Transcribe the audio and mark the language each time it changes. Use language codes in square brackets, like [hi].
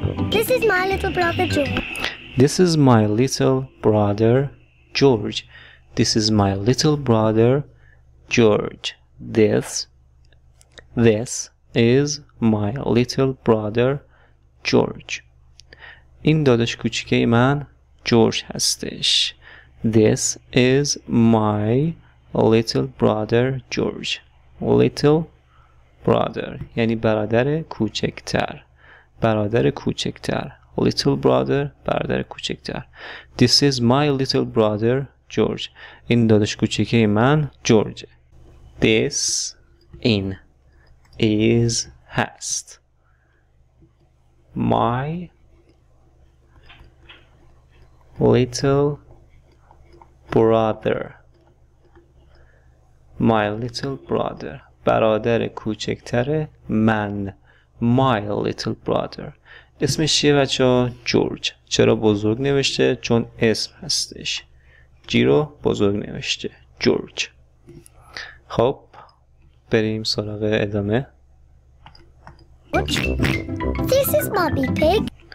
[en] This is my little brother George. This is my little brother George. This is my little brother George. This is my little brother George. [fa] این داداش کوچیکه من جورج هستش. [en] This is my little brother George. Little brother [fa] یعنی برادر کوچکتر. برادر کوچکتر. [en] Little brother [fa] برادر کوچکتر. [en] This is my little brother George. [fa] این داداش کوچیکه من جورج. [en] This این is هست. My little brother. My little brother [fa] برادر کوچکتر من. [en] My little brother. [fa] اسمش چیه بچه؟ [en] George. [fa] چرا بزرگ نوشته؟ چون اسم هستش. جی رو بزرگ نوشته. جورج. خب بریم سراغ ادامه. [en] This is Mummy Pig.